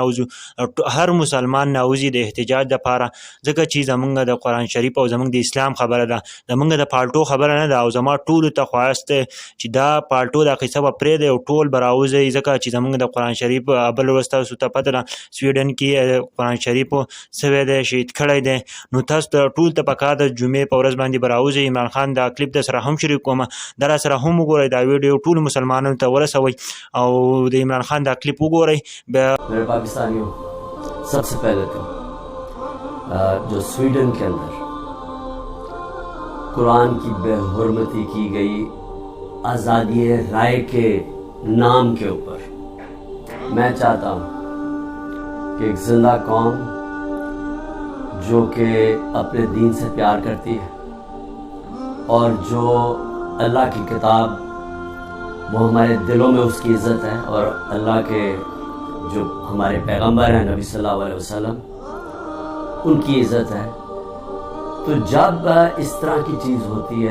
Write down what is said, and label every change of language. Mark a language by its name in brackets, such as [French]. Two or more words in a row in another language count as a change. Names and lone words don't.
[Pashto] نوځو هر مسلمان نوځي د احتجاج دپاره ځکه چې زمونږ د قرآن شریف او زمونږ د اسلام خبره ده زمونږ د پالټو خبره نه ده او زما ټولو ته خواست دی چې دا پالټو دا قصه به پرېږدئ او ټول به راوځئ ځکه چې زمونږ د قرآن شریف بل ورځ تاسو ته پته ده سویډن کې قرآن شریف سوی دی شهید کړی دی نو تاسو ته ټول ته پکار ده جمعې په ورځ باندې به راوځئ عمران خان دا کلیپ در سره هم شریک کومه دا را سره هم وګورئ دا ویډیو ټولو مسلمانانو ته ورسوئ او د عمران خان دا کلیپ وګورئ [Urdu] میرے پاکستانیوں سب سے پہلے تو جو سویڈن کے اندر قرآن کی بے حرمتی کی گئی آزادی رائے کے نام کے اوپر میں چاہتا ہوں کہ ایک زندہ قوم جو کہ اپنے دین سے پیار کرتی ہے اور جو اللہ کی کتاب وہ ہمارے دلوں میں اس کی عزت ہے اور اللہ کے جو ہمارے پیغمبر ہیں نبی صلی اللہ علیہ وسلم ان کی عزت ہے تو جب اس طرح کی چیز ہوتی